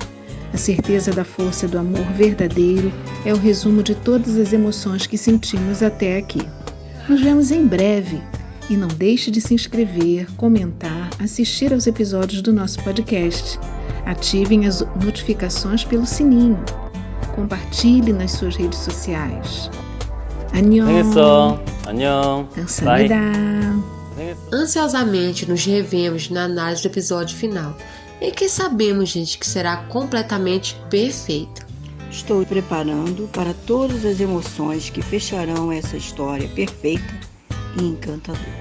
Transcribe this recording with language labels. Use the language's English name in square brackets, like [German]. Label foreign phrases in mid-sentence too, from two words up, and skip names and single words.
[Portuguese] A certeza da força do amor verdadeiro é o resumo de todas as emoções que sentimos até aqui. Nos vemos em breve e não deixe de se inscrever, comentar, assistir aos episódios do nosso podcast. Ativem as notificações pelo sininho. compartilhe nas suas redes sociais. [Korean] Annyeong. 안녕. 감사합니다. [Portuguese] Ansiosamente nos revemos na análise do episódio final, em que sabemos, gente, que será completamente perfeito. Estou preparando para todas as emoções que fecharão essa história perfeita e encantadora.